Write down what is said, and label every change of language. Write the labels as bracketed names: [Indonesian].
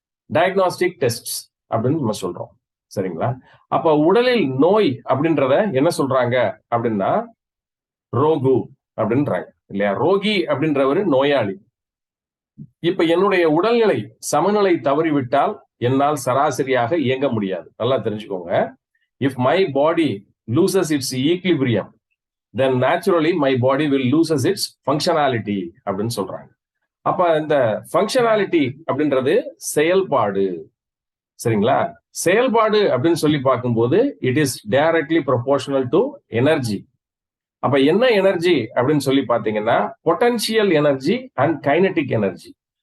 [Tamil] Diagnostic test அப்படின்னு நம்ம சொல்றோம். சரிங்களா? அப்ப உடலில் நோய் அப்படின்றத என்ன சொல்றாங்க அப்படின்னா ரோகு அப்படின்றாங்க இல்லையா? ரோகி அப்படின்றவர் நோயாளி. இப்ப என்னுடைய உடல்நிலை சமநிலை தவறிவிட்டால் என்னால் சராசரியாக இயங்க முடியாது. நல்லா தெரிஞ்சுக்கோங்க. [English] If my body loses its equilibrium, then naturally my body will loses its functionality [Tamil] அப்படின்னு சொல்றாங்க. அப்ப இந்த ஃபங்க்ஷனாலிட்டி அப்படின்றது செயல்பாடு. சரிங்களா? செயல்பாடு அப்படின்னு சொல்லி பார்க்கும்போது [English] It is directly proportional to energy. [Tamil] அப்ப என்ன [English] energy [Tamil] அப்படின்னு சொல்லி பாத்தீங்கன்னா [English] Potential energy and kinetic energy.